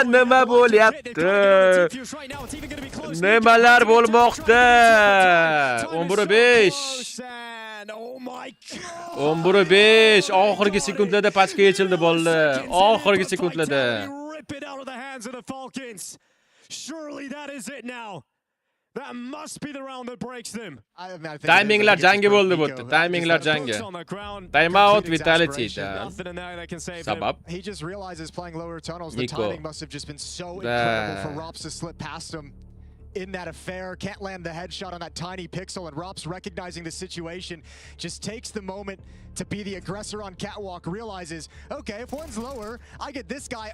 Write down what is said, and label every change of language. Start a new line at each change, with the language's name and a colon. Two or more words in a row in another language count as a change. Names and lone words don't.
Uzbek: Nima bo'lyapti? Nimalar bo'lmoqda? 11:05. 11:05. Oxirgi sekundlarda patchga yechildi bolalar. Oxirgi sekundlarda.
English: Rip it out of the hands of the Falcons. Surely that is it now. That must be the round that breaks them.
Uzbek: Timinglar jangi bo'ldi bu yerda. Timinglar jangi.
English: Time out
Uzbek: Vitality da. Sabab.
English: He just realizes playing lower tunnels. The timing must have just been so incredible for Robs to slip past him in that affair. Can't land the headshot on that tiny pixel, and Robs, recognizing the situation, just takes the moment to be the aggressor on catwalk, realizes, okay, if one's lower, I get this guy.